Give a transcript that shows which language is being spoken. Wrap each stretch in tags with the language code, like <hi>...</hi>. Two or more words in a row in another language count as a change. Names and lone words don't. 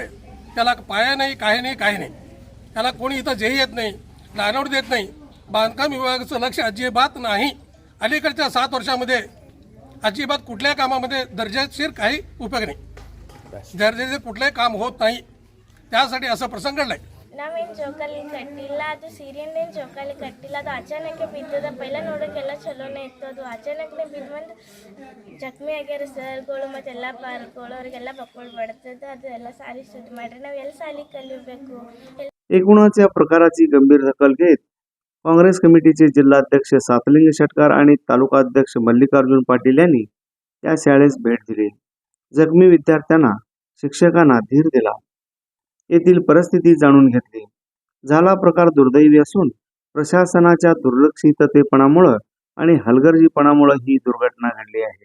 <mr>त्याला पाया नाही, काही नाही. त्याला कोणी इथं जेही येत नाही, लायनआउट देत नाही. बांधकाम विभागाचं लक्ष अजिबात नाही. अलीकडच्या 7 वर्षामध्ये अजिबात कुठल्याही कामामध्ये दर्जाशीर काही उपयोग नाही. दर्जाचे कुठलंही काम होत नाही. त्यासाठी असा प्रसंग घडलाय.</mr> <kn>ನಾವೇನು ಜೋಕಾಲಿ ಕಟ್ಟಿಲ್ಲ, ಅದು ಸೀರೆಯಿಂದೇನು ಜೋಕಾಲಿ ಕಟ್ಟಿಲ್ಲ. ಅದು ಅಚಾನಕ್ಕೆ ಬಿದ್ದದ. ಪೈಲ ನೋಡೋಕ್ಕೆಲ್ಲ ಚಲೋನೇ ಇತ್ತು. ಅದು ಅಚಾನಕ್ನೇ ಬಿದ್ದು ಬಂದು ಜಖಮಿ ಆಗ್ಯಾರ ಸರ್ಗಳು ಮತ್ತೆಲ್ಲ ಪಾರ್ಗಳು ಅವರಿಗೆಲ್ಲ ಬಕ್ಕೊಳ್ ಬಡ್ತದ. ಅದು ಎಲ್ಲ ಸಾಲಿ ಸುದ್ದಿ ಮಾಡ್ರಿ. ನಾವು ಎಲ್ಲ ಸಾಲಿ ಕಲಿಬೇಕು.</kn> <mr>एकूणच या प्रकाराची गंभीर दखल घेत काँग्रेस कमिटीचे जिल्हाध्यक्ष सातलिंग शेटकर आणि तालुका अध्यक्ष मल्लिकार्जुन पाटील यांनी त्या शाळेस भेट दिली. जखमी विद्यार्थ्यांना शिक्षकांना धीर दिला. येथील परिस्थिती जाणून घेतली. झाला प्रकार दुर्दैवी असून प्रशासनाच्या दुर्लक्षिततेपणामुळे आणि हलगर्जीपणामुळे ही दुर्घटना घडली आहे.</mr>